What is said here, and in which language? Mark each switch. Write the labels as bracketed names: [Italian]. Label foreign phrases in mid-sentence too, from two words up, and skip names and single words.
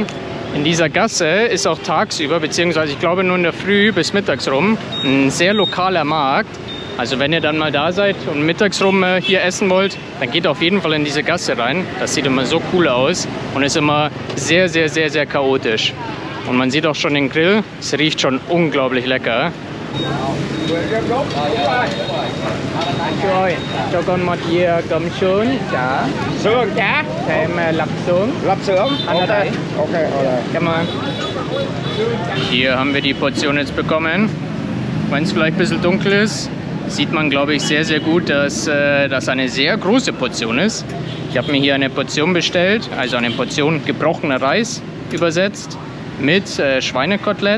[German] In dieser Gasse ist auch tagsüber, beziehungsweise ich glaube nur in der Früh bis mittags rum, ein sehr lokaler Markt. Also wenn ihr dann mal da seid und mittags rum hier essen wollt, dann geht auf jeden Fall in diese Gasse rein. Das sieht immer so cool aus und ist immer sehr, sehr, sehr, sehr chaotisch. Und man sieht auch schon den Grill, es riecht schon unglaublich lecker. [Vietnamese] Rồi, cho con một dĩa cơm sườn. Dạ. Sườn dạ. Thêm lạp xưởng. Lạp xưởng. Okay. Okay. [German] Hier haben wir die Portion jetzt bekommen. Wenn es vielleicht ein bisschen dunkel ist, sieht man, glaube ich, sehr, sehr gut, dass das eine sehr große Portion ist. Ich habe mir hier eine Portion bestellt, also eine Portion gebrochener Reis übersetzt mit Schweinekotelett.